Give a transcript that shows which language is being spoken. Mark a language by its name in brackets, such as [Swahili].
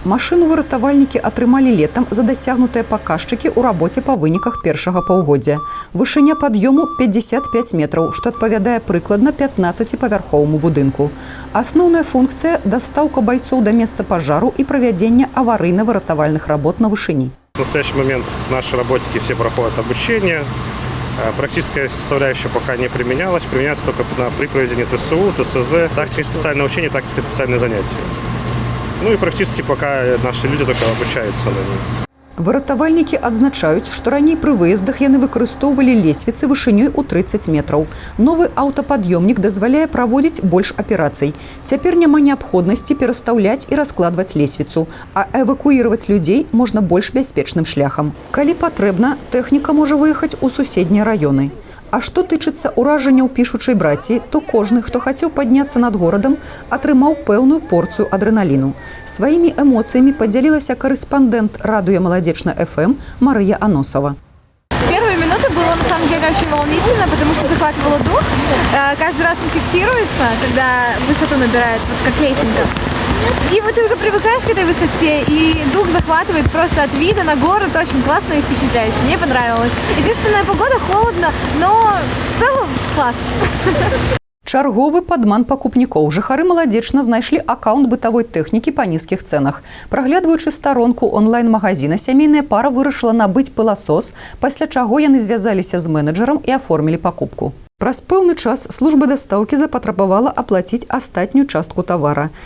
[Belarusian] Машыну выратавальнікі атрымалі летам за дасягнутыя паказчыкі ў рабоце па выніках першага паўгоддзя. Вышыня пад'ёму 55 метраў, што адпавядае прыкладна 15-павярховаму будынку. Асноўная функцыя – дастаўка байцоў да месца пажару і правядзення аварыйна-выратавальных работ на вышыні. [Russian] В настоящий момент наши работники все проходят обучение. Практическая составляющая пока не применялась. Применяется только на прикладе ТСУ, ТСЗ, тактика специальное учение, тактика специальные занятия. Ну и практически пока наши люди только обучаются на ней. [Belarusian] Выратавальнікі адзначаюць, што раней пры выездах яны выкарыстоўвалі лесвіцы вышынёй у 30 метраў. Новы аўтапад'ёмнік дазваляе праводзіць больш аперацый. Цяпер няма неабходнасці перастаўляць і раскладваць лесвіцу, а эвакуіраваць людзей можна больш бяспечным шляхам. Калі патрэбна, тэхніка можа выехаць у суседнія раёны. А што тычыцца ўражанняў пішучай браціі, то кожны, хто хацеў падняцца над горадам, атрымаў пэўную порцыю адрэналіну. Сваімі эмоцыямі падзялілася корэспандэнт радыё «Маладзечна ФМ» Марыя Аносова. [Russian] Первые минуты было на самом деле очень волнительно, потому что захватывало дух. Каждый раз он фиксируется, когда высоту набирает, вот как лесенка. И вот ты уже привыкаешь к этой высоте, и дух захватывает просто от вида на город. Очень классно и впечатляюще. Мне понравилось. Единственная погода холодно, но в целом класс. [Belarusian] Чарговы падман пакупнікоў. Жыхары Маладзечна знайшлі аккаунт бытавой тэхнікі па нізкіх цэнах. Праглядваючы старонку онлайн-магазіна, сямейная пара вырашыла набыць пыласос, пасля чаго яны звязаліся з менеджерам і аформілі пакупку. Праз пэўны час служба дастаўкі запатрабавала аплаціць астатнюю частку тавара.